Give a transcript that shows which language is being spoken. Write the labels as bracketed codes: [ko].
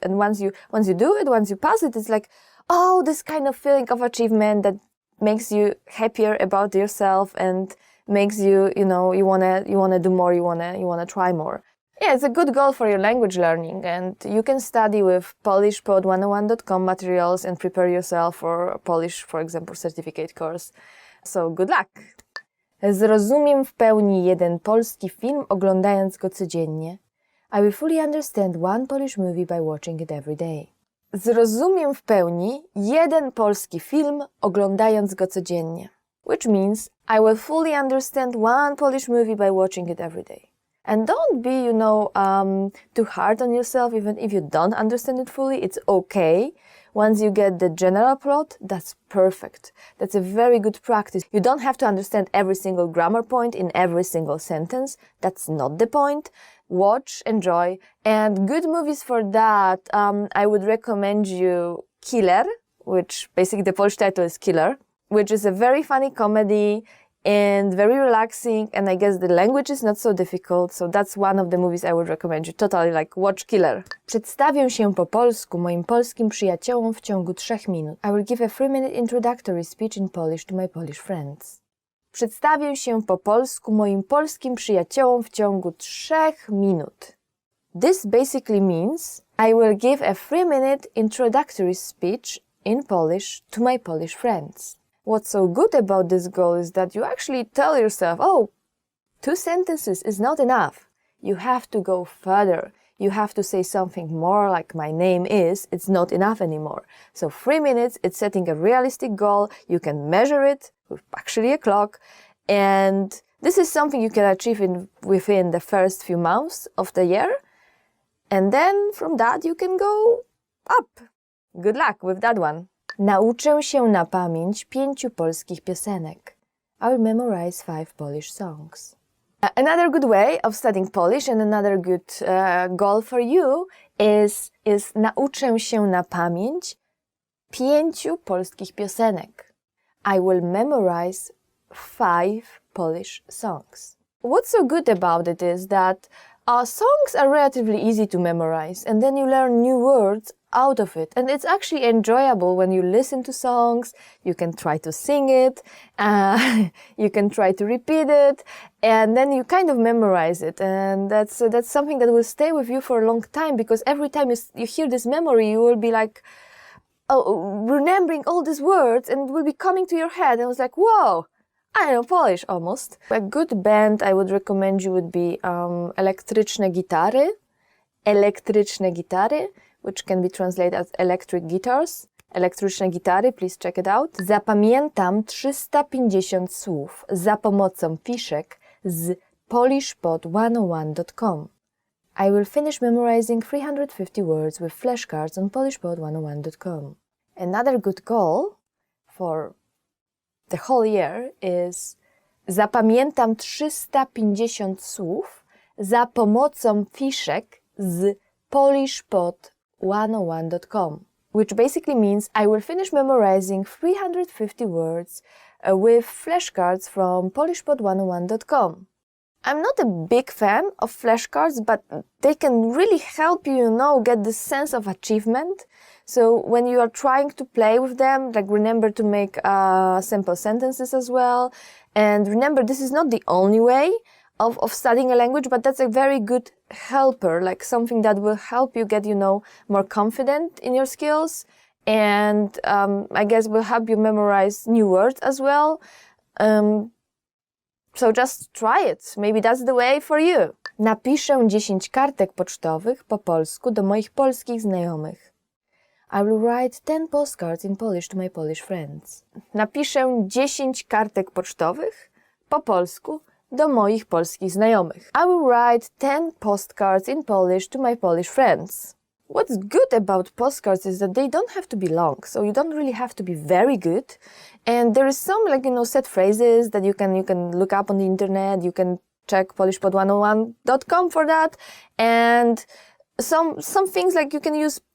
[en] And once you do it, once you pass it, it's like, oh, this kind of feeling of achievement that makes you happier about yourself and makes you, you wanna do more, you wanna try more. Yeah, it's a good goal for your language learning, and you can study with polishpod101.com materials and prepare yourself for a Polish, for example, certificate course. So good luck! [pl] Zrozumiem w pełni jeden polski film, oglądając go codziennie. [en] I will fully understand one Polish movie by watching it every day. [pl] Zrozumiem w pełni jeden polski film, oglądając go codziennie. [en] Which means I will fully understand one Polish movie by watching it every day. And don't be, too hard on yourself, even if you don't understand it fully. It's okay. Once you get the general plot, that's perfect. That's a very good practice. You don't have to understand every single grammar point in every single sentence. That's not the point. Watch, enjoy, and good movies for that. I would recommend you Killer, which basically the Polish title is Killer, which is a very funny comedy and very relaxing, and I guess the language is not so difficult, so that's one of the movies I would recommend you. Totally, watch Killer. [pl] Przedstawię się po polsku moim polskim przyjaciołom w ciągu 3 minut. [en] I will give a 3-minute introductory speech in Polish to my Polish friends. [pl] Przedstawię się po polsku moim polskim przyjaciołom w ciągu 3 minut. [en] This basically means I will give a 3-minute introductory speech in Polish to my Polish friends. What's so good about this goal is that you actually tell yourself, oh, 2 sentences is not enough. You have to go further. You have to say something more like my name is. It's not enough anymore. So 3 minutes, it's setting a realistic goal. You can measure it with actually a clock. And this is something you can achieve within the first few months of the year. And then from that you can go up. Good luck with that one. [pl] Nauczę się na pamięć 5 polskich piosenek. [en] I will memorize 5 Polish songs. Another good way of studying Polish and another good goal for you is [pl] nauczę się na pamięć 5 polskich piosenek. [en] I will memorize 5 Polish songs. What's so good about it is that songs are relatively easy to memorize, and then you learn new words out of it. And it's actually enjoyable when you listen to songs. You can try to sing it, you can try to repeat it, and then you kind of memorize it. And that's something that will stay with you for a long time, because every time you hear this memory, you will be like, remembering all these words, and it will be coming to your head. And it's like, whoa, I know Polish almost. A good band I would recommend you would be elektryczne gitary, which can be translated as electric guitars. Elektryczne gitary, please check it out. [pl] Zapamiętam 350 słów za pomocą fiszek z polishpod101.com. [en] I will finish memorizing 350 words with flashcards on polishpod101.com. Another good goal for the whole year is [pl] zapamiętam 350 słów za pomocą fiszek z polishpod101.com, [en] which basically means I will finish memorizing 350 words with flashcards from polishpod101.com. I'm not a big fan of flashcards, but they can really help you, get this sense of achievement. So when you are trying to play with them, remember to make simple sentences as well. And remember, this is not the only way of studying a language, but that's a very good helper, something that will help you get, more confident in your skills. And I guess will help you memorize new words as well. So just try it. Maybe that's the way for you. [pl] Napiszę 10 kartek pocztowych po polsku do moich polskich znajomych. [en] I will write 10 postcards in Polish to my Polish friends. [pl] Napiszę 10 kartek pocztowych po polsku do moich polskich znajomych. [en] I will write 10 postcards in Polish to my Polish friends. What's good about postcards is that they don't have to be long, so you don't really have to be very good. And there is some set phrases that you can look up on the internet. You can check polishpod101.com for that. And some things you can use